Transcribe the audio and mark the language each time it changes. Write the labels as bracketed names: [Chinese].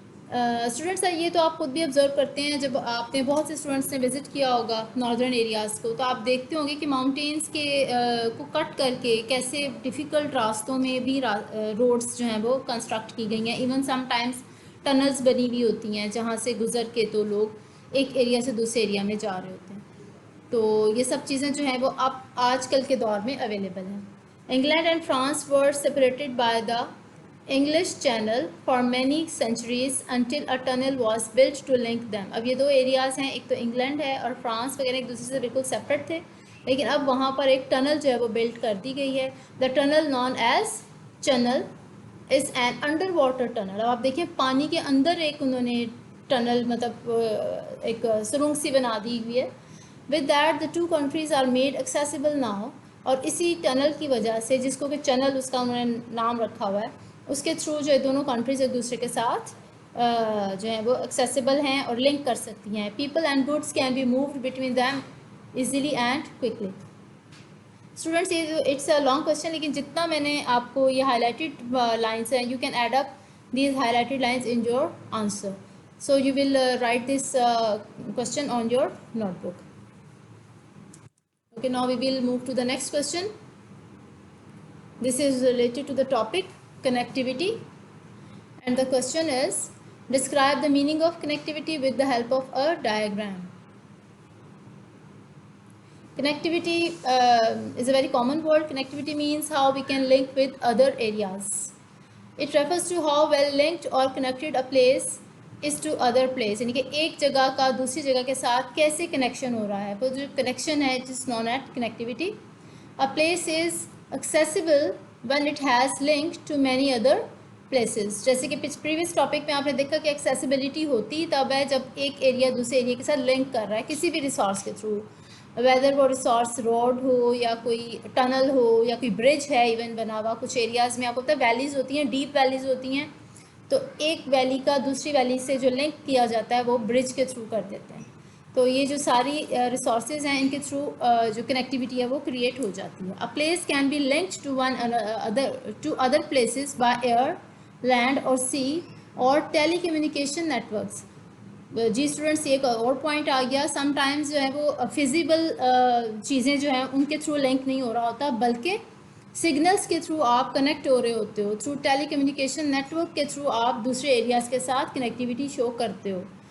[Urdu] Students یہ تو آپ خود بھی آبزرو کرتے ہیں، جب آپ نے بہت سے اسٹوڈنٹس نے وزٹ کیا ہوگا ناردرن ایریاز کو، تو آپ دیکھتے ہوں گے کہ ماؤنٹینس کے کو کٹ کر کے کیسے ڈیفیکلٹ راستوں میں بھی روڈس جو ہیں وہ کنسٹرکٹ کی گئی ہیں. ایون سم ٹائمس ٹنلز بنی ہوئی ہوتی ہیں جہاں سے گزر کے تو لوگ ایک ایریا سے دوسرے ایریا میں جا رہے ہوتے ہیں. تو یہ سب چیزیں جو ہیں وہ اب آج کل کے دور میں اویلیبل ہیں. [English] England and France were separated by the English Channel for many centuries until a tunnel was built to link them. [Urdu] اب یہ دو ایریاز ہیں، ایک تو انگلینڈ ہے اور فرانس وغیرہ ایک دوسرے سے بالکل سیپریٹ تھے، لیکن اب وہاں پر ایک ٹنل جو ہے وہ بلڈ کر دی گئی ہے. [English] The tunnel known as Channel is an underwater tunnel. [Urdu] اب آپ دیکھیں پانی کے اندر ایک انہوں نے ٹنل، مطلب ایک سرنگ سی بنا دی ہوئی ہے. [English] With that the two countries are made accessible now. [Urdu] اور اسی ٹنل کی وجہ سے، جس کو کہ چینل اس کا انہوں نے نام رکھا ہوا ہے، اس کے تھرو جو ہے دونوں کنٹریز ایک دوسرے کے ساتھ جو ہیں وہ ایکسیسیبل ہیں اور لنک کر سکتی ہیں. [English] People and goods can be moved between them easily and quickly. Students یہ it's a long question, [Urdu] لیکن جتنا میں نے آپ کو یہ ہائی لائٹڈ لائنس ہیں, [English] You can add up these highlighted lines in your answer. So you will write this question on your notebook. Okay, now we will move to the next question. This is related to the topic connectivity, and the question is, describe the meaning of connectivity with the help of a diagram. Connectivity is a very common word. Connectivity means how we can link with other areas. It refers to how well linked or connected a place is to other place. [Urdu] یعنی کہ ایک جگہ کا دوسری جگہ کے ساتھ کیسے کنیکشن ہو رہا ہے, وہ جو کنیکشن ہے [English] It is known at connectivity. A place is accessible when it has link to many other places. [Urdu] جیسے کہ پریویس ٹاپک میں آپ نے دیکھا کہ ایکسیسیبلٹی ہوتی تب ہے جب ایک ایریا دوسرے ایریا کے ساتھ لنک کر رہا ہے کسی بھی ریسورس کے تھرو, ویدر وہ ریسورس روڈ ہو یا کوئی ٹنل ہو یا کوئی برج ہے ایون بنا ہوا. کچھ ایریاز میں آپ کو پتہ ہے ویلیز ہوتی ہیں, ڈیپ ویلیز ہوتی ہیں, تو ایک ویلی کا دوسری ویلی سے جو لنک کیا جاتا ہے وہ برج کے تھرو کر دیتے ہیں. تو یہ جو ساری ریسورسز ہیں ان کے تھرو جو کنیکٹیوٹی ہے وہ کریٹ ہو جاتی ہے. [English] A place can be linked to other places by air, land or sea or telecommunication networks. [Urdu] جی students ایک اور پوائنٹ آ گیا, سم ٹائمز جو ہے وہ فزیبل چیزیں جو ہیں ان کے تھرو لنک نہیں ہو رہا ہوتا, بلکہ سگنلس کے تھرو آپ کنیکٹ ہو رہے ہوتے ہو, تھرو ٹیلی کمیونیکیشن نیٹورک کے تھرو آپ دوسرے ایریاز کے ساتھ کنیکٹیوٹی شو کرتے ہو.